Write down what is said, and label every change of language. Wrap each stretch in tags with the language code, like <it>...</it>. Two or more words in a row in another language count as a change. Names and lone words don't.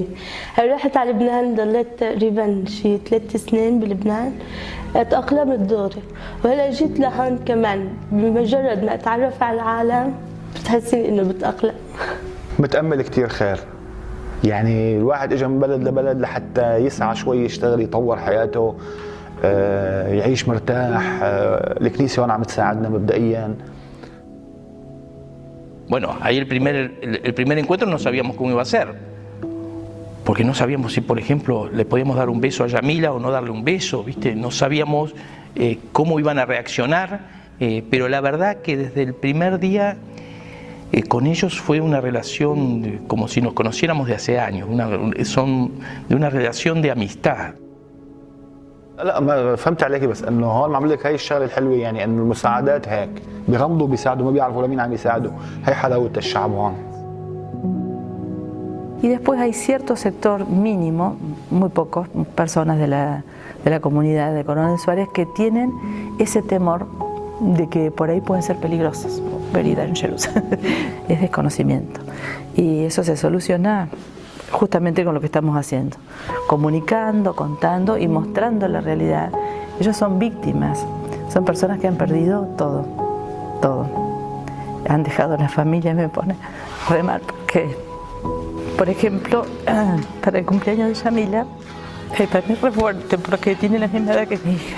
<ar>رحت على لبنان ضليت تقريبا شي 3 سنين بلبنان، تأقلمت دوري، وهلا جيت لهون كمان بمجرد ما أتعرف على العالم بتحسين إنه بتأقلم. متأمل كتير خير، يعني الواحد اجى من بلد لبلد لحتى يسعى شوي، يشتغل، يطور حياته، يعيش مرتاح. الكنيسة هون عم تساعدنا مبدئيا.</ar> <es>Bueno, ahí el primer encuentro no sabíamos cómo iba a ser, porque no sabíamos si, por ejemplo, le podíamos dar un beso a Yamila o no darle un beso, ¿viste? No sabíamos cómo iban a reaccionar, pero la verdad que desde el primer día con ellos fue una relación como si nos conociéramos de hace años, son de una relación de amistad.</es> <ar>لا ما فهمت عليكي، بس انه هون معمول لك هاي الشغله الحلوه، يعني انه المساعدات هيك بيغمضوا بيساعدوا، ما بيعرفوا لمين عم يساعدوا. هي حلاوه الشعب هون.</ar> <es>Y después hay cierto sector mínimo, muy pocos personas de la comunidad de Coronel Suárez que tienen ese temor de que por ahí pueden ser peligrosos,</es> <en>very dangerous.</en> <es>Es desconocimiento. Y eso se soluciona justamente con lo que estamos haciendo, comunicando, contando y mostrando la realidad. Ellos son víctimas, son personas que han perdido todo, todo. han dejado la familia me pone re mal, porque, por ejemplo, para el cumpleaños de Yamila, para mí es re fuerte, porque tiene la misma edad que mi hija.</es>